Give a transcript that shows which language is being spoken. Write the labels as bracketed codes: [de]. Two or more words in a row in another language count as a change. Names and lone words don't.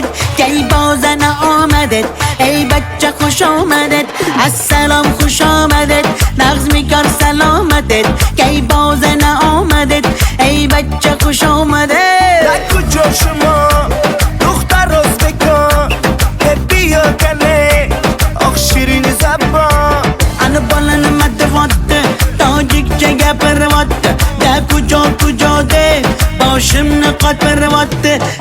[fa] کی بازن آمدید ای بچه خوش آمدید السلام خوش آمدید نغز میکار سلامتت کی بازن آمدید ای بچه خوش آمدید در کجا شما دختر ازبکان که بیا کنه آخ شیرین زبان [uz] ana bolani madavotti tojikcha gapiryapti da kujo deb boshimni qotiryapti